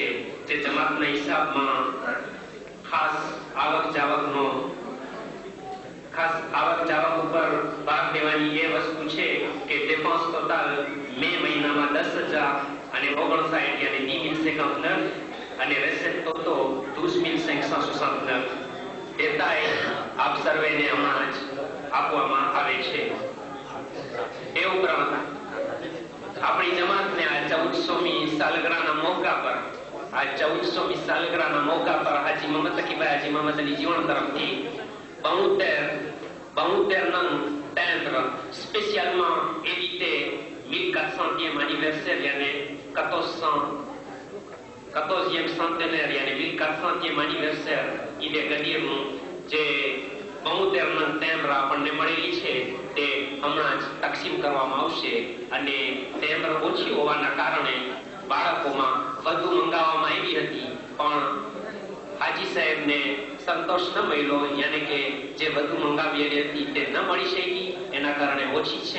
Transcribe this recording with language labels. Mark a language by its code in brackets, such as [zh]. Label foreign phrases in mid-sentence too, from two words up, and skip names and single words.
[gu] જે જમાતના હિસાબમાં ખાસ આવક જાવક ઉપર ભાગ લેવાની એ વસ્તુ છે કે [fr] dépense total [gu] મે મહિનામાં 10,000 અને 59 યાની 10,059 અને [fr] recette toto [gu] 12,569 દેતાય આપ સર્વેને હમણાં જ આપવામાં આવે છે. એ ઉપરાંત આપણી જમાતને આ 1400મી સાલગીરાના મોકા પર હાજી મોહમ્મદ તકીભાઈ હાજી મોહમ્મદ અલી જીવણ તરફથી 72 નંગ [fr] timbre spécialement édité 1400e anniversaire [gu] यानी [fr] 14e centenaire [gu] यानी [fr] 1400e anniversaire [gu] ઈદે ગદીરનું જે 72 નંગ timbre આપણને મળેલી છે તે હમણાં જ તકસીમ કરવામાં આવશે. અને timbre ઓછી હોવાના કારણે બાળકોમાં વધુ મંગાવવામાં આવી હતી, પણ હાજી સાહેબને સંતોષ ન મળ્યો, યાની કે જે વધુ મંગાવેલી હતી તે ન મળી શકી, એના કારણે ઓછી છે.